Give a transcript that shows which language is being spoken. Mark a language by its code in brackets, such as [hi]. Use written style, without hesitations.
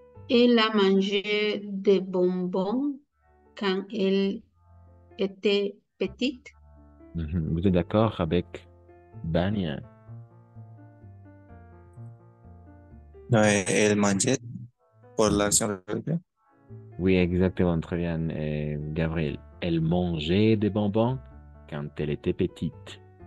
[fr] Elle a mangé des bonbons quand elle était petite. Mhm. Vous êtes d'accord avec Bania? [es] No, el manjet por la acción repetida. [fr] Oui, exactement, très bien, Gabriel. Elle mangeait des bonbons quand elle était petite.